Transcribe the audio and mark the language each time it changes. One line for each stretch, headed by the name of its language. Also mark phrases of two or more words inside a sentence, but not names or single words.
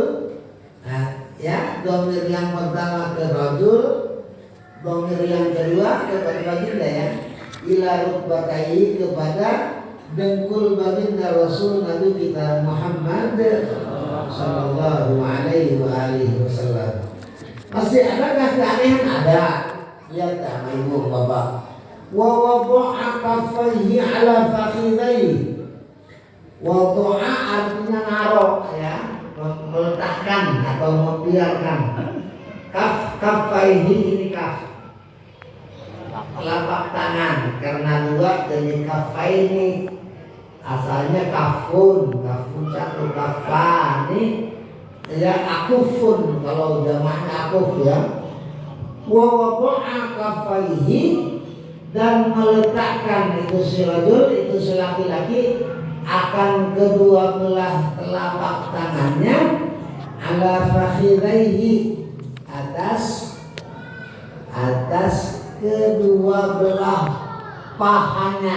Indonesian: Nah, ya, domir yang pertama ke rajul, domir yang kedua kepada baginda ya.
Arabic: إلى ركبتيه
Indonesian: kepada dengkul baginda Rasul Nabi kita Muhammad
Arabic: صلى الله عليه وسلم.
Indonesian: Masih adakah keanehan? Ada. Lihat sama ibu bapak.
Arabic: ووضع كفيه على فخذيه.
Indonesian: Wada'a artinya naruh ya, meletakkan atau membiarkan. Kaffaihi ini kaf. Telapak tangan karena dua jadi kaffaini. Asalnya kafun satu kafani. Ya akufun kalau jamaknya akuf ya.
Arabic: ووضع كفيه
Indonesian: dan meletakkan itu si rajul, itu si laki-laki akan kedua belah telapak tangannya
Arabic: على فخذيه
Indonesian: atas kedua belah pahanya.